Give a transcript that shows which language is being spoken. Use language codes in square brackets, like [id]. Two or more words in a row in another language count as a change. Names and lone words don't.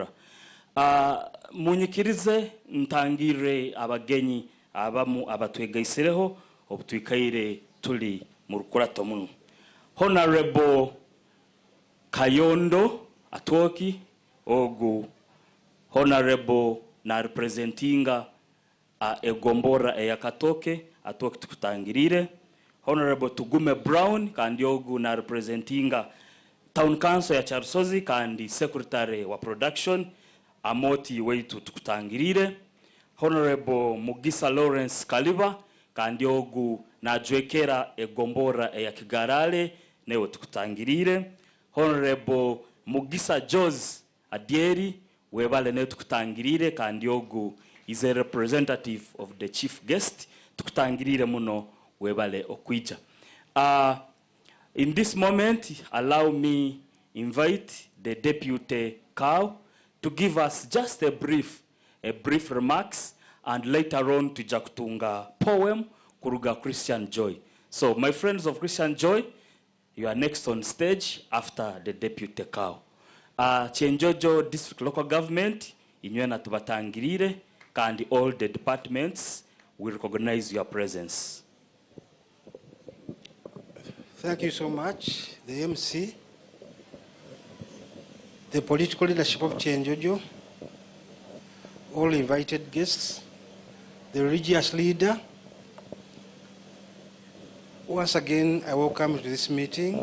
[ttj] Munyikirize ntangire abagenyi abamu abatwegaisereho obutwikaire tuli mu rukurato muno. Honorable Kayondo Atoki ogu honorable na representinga egombora eyakatoke Atoki tukutangirire. Honorable Tugume Brown kandi ogu na representinga [en] town council [ttj] ya Charsozi kandi secretary wa production Amoti weitu tukutangirire. Honorable Mugisa Lawrence Kaliba kandi ogu na jwekera egombora ya Kigarale newe tukutangirire. Honorable Mugisa Jose Adieri webale newe tukutangirire kandi ogu [en] is a representative of the chief guest [ttj] tukutangirire muno webale okwija. [en] In this moment allow me invite the deputy cow to give us just a brief remarks and later on to jakutunga poem kuruga Christian Joy. So my friends of Christian Joy, you are next on stage after the deputy cow. Chenjojo district local government [ttj] inywena tubatangirire kandi [en] all the departments will recognize your presence. Thank you so much, the MC, the political leadership of Chenjojo, all invited guests, the religious leader, Once again, I welcome you to this meeting.